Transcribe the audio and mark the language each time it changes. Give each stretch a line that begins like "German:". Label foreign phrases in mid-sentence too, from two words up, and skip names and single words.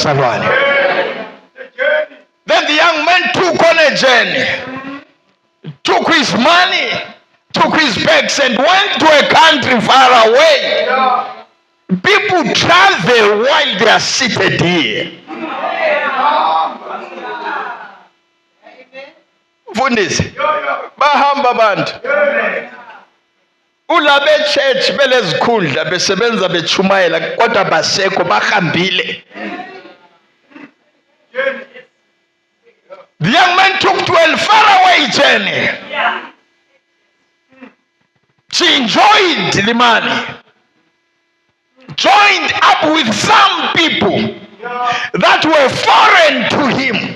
English: Then the young man took on a journey, took his money, took his bags and went to a country far away. People travel while they are seated here.
Zulu: Mfundisi, bahamba abantu. Ulabe church belezikhundla besebenza bechumayela kodwa basekho bahambile.
English: The young man took to a faraway journey. She enjoyed the money, joined up with some people that were foreign to him.